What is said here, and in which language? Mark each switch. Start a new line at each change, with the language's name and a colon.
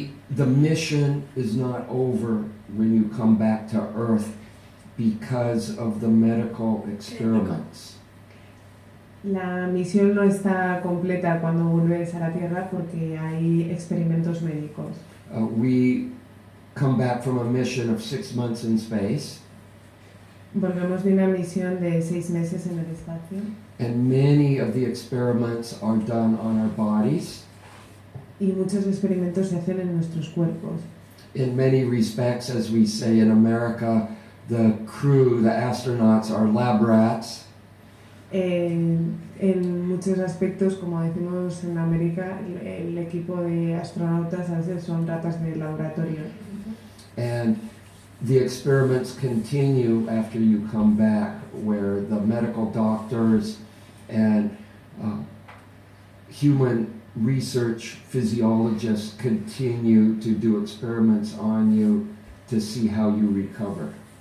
English: The mission is not over when you come back to Earth because of the medical experiments.
Spanish: La misión no está completa cuando vuelves a la Tierra porque hay experimentos médicos.
English: We come back from a mission of 6 months in space.
Spanish: Volvemos de una misión de 6 meses en el espacio.
English: And many of the experiments are done on our bodies.
Spanish: Y muchos experimentos se hacen en nuestros cuerpos.
English: In many respects, as we say in America, the crew, the astronauts, are lab rats.
Spanish: En muchos aspectos, como decimos en América, el equipo de astronautas a veces son ratas de laboratorio.
English: And the experiments continue after you come back, where the medical doctors and human research physiologists continue to do experiments on you to see how you recover.